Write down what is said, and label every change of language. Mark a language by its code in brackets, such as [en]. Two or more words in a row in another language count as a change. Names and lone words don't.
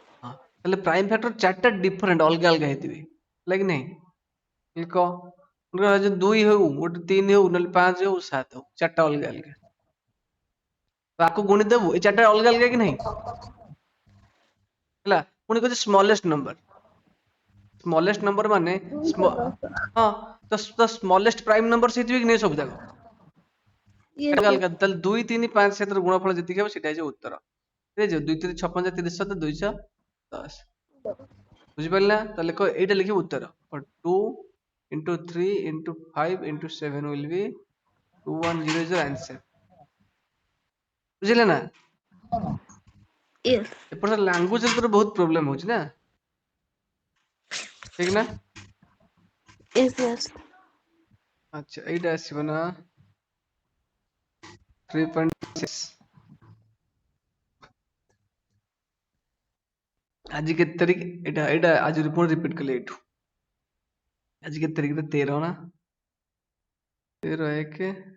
[or] ହଁ ତାହେଲେ [en] prime factor [or] ଚାରିଟା ଡିଫରେଣ୍ଟ ଅଲଗା ଅଲଗା ହେଇଥିବେ ହେଲା କି ନାହିଁ କହ ଯଦି 2 ହଉ ଗୋଟେ 3 ହଉ ନହେଲେ 5 ହଉ 7 ହଉ ଚାରିଟା ଅଲଗା ଅଲଗା ତାକୁ ଗୁଣି ଦେବୁ ଏଇ ଚାରିଟା ଅଲଗା ଅଲଗା କି ନାହିଁ ହେଲା ପୁଣି କହୁଛି [en] smallest number [or] ମାନେ ହଁ ତ [en] smallest prime number [or] ହେଇଥିବେ କି ନାହିଁ ସବୁ ଯାକ [en] yes [or] ଅଲଗା [en] sir [or] ଅଲଗା ତାହେଲେ 2 3 5 7ର ଗୁଣଫଳ ଯେତିକି ହେବ ସେଇଟା ହେଉଛି ଉତ୍ତର ଠିକ ଅଛି 2 3 6 5 30 7 210 ବୁଝିପାରିଲ ନା ତାହେଲେ ଏଇଟା ଲେଖିବ ଉତ୍ତର [en] 2 into 3 into 5 into 7 will be 2100 is your answer [or] ବୁଝିଲେ ନା [en] yes [or] ଏପଟେ ଲାଙ୍ଗୁଏଜ ତୋର ବହୁତ ପ୍ରୋବ୍ଲେମ ହଉଛି ନା ଠିକ ନା [en] yes yes [or] ଆଚ୍ଛା ଏଇଟା ଆସିବ ନା 3.6 ଆଜି କେତେ ତାରିଖ ଏଇଟା ଏଇଟା ଆଜି ପୁଣି ରିପିଟ କଲେ ଏଇଠୁ ଆଜି କେତେ ତାରିଖ 13 ନା 13 1